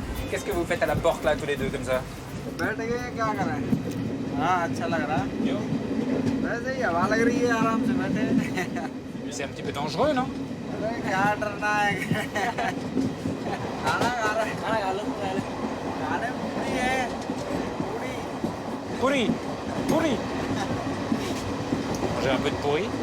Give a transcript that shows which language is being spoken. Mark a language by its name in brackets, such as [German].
[French] Qu'est-ce que vous faites à la porte là tous les deux comme ça? [Hindi] बैठ गए, क्या कर रहे हैं? हाँ, अच्छा लग रहा है। Yo. वैसे ही हवा लग रही है, आराम से बैठे। [French] Mais c'est un petit peu dangereux, non? [Hindi] अरे क्या डरना है? खाना खा रहे हैं। खाना खा लो पहले। खाने में पूरी है, पूरी। [French] Pourri. Pourri. Manger un peu de pourri.